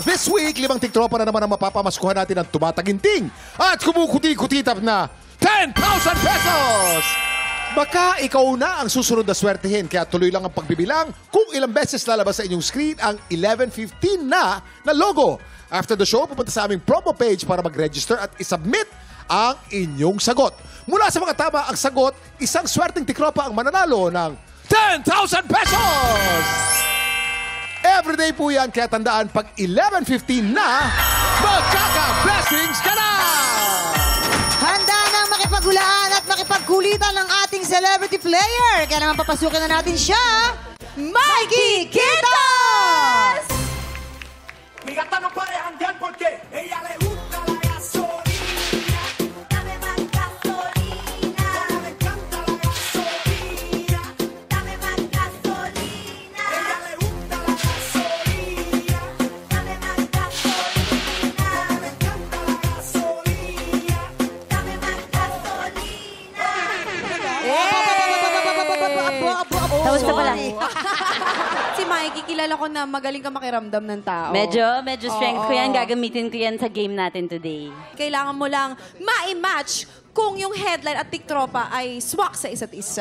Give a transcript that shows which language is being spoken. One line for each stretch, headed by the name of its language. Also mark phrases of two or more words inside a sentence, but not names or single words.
Filipino: This week, 5 tiktropa na naman ang mapapamaskuhan natin ng tumataginting at kumukuti-kutitap na 10,000 pesos! Baka ikaw na ang susunod na swertihin, kaya tuloy lang ang pagbibilang kung ilang beses lalabas sa inyong screen ang 11:15 na logo.
English: After the show,
Filipino: pupunta sa aming promo page para mag-register at isubmit ang inyong sagot. Mula sa mga tama ang sagot, isang swerteng tiktropa ang mananalo ng 10,000 pesos! Everyday po yan, kaya tandaan, pag 11:15 na, magkaka-blessings ka na! Handa nang makipaghulaan at makipagkulitan ng ating celebrity player. Kaya naman papasukin na natin siya, Mikey Quitos!
Spanish: Mi gata no puede janguear porque ella le gusta la gasolina. Dame más gasolina. Me encanta la gasolina. Dame más gasolina. Ella le gusta la gasolina. Dame más gasolina. Me encanta la gasolina. Dame más gasolina.
Filipino: Tapos na pala. Si Mikey, kilala ko na magaling ka makiramdam ng tao. Medyo strength ko yan. Oo. Gagamitin ko yan sa game natin today. Kailangan mo lang ma-match kung yung headline at tiktropa ay swak sa isa't isa.